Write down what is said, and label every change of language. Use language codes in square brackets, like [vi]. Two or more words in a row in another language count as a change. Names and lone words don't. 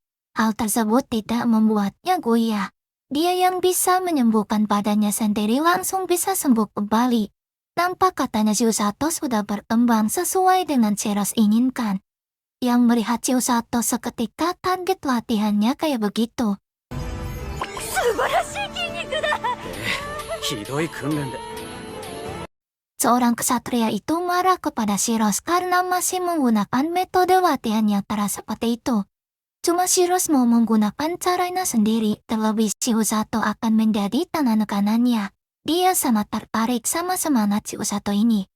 [id] Hal tersebut tidak membuatnya goyah. Dia yang bisa menyembuhkan badannya sendiri langsung bisa sembuh kembali. Nampak katanya si Usato sudah berkembang sesuai dengan Shiros inginkan. Yang melihat si Usato seketika kaget latihannya kayak begitu. [ja] 素晴らしい筋肉だ。ひどい訓練で [id] Seorang kesatria itu marah kepada si Rose karena masih menggunakan metode latihan yang keras seperti itu. Cuma si Rose mau menggunakan caranya sendiri, terlebih si Usato akan menjadi tangan kanannya. Dia sangat tertarik sama semangat si Usato ini.